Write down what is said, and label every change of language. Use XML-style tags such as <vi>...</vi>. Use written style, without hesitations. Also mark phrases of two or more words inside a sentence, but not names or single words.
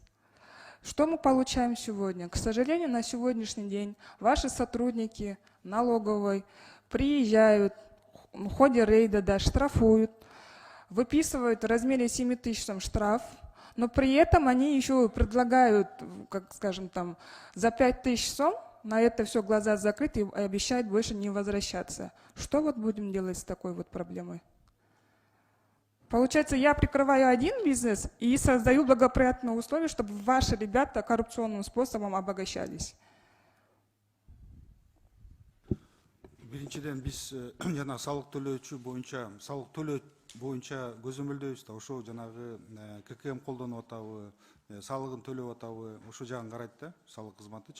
<ru>Что мы получаем сегодня? К сожалению, на сегодняшний день ваши сотрудники налоговой приезжают, в ходе рейда, да, штрафуют, выписывают в размере 7 тысяч штраф, но при этом они еще предлагают, как скажем, там, за 5 тысяч сом на это все глаза закрыты и обещают больше не возвращаться. Что вот будем делать с такой вот проблемой? Получается, я прикрываю один бизнес и создаю благоприятные условия, чтобы ваши ребята коррупционным способом обогащались.</ru> <ky>Биринчиден биз жана салык төлөөчү боюнча көзөмөлдөйбүз да, ошо жанагы ККМ колдонуп атабы, салыгын төлөп атабы, ошо жагын карайт да, салык кызматычы.</ky>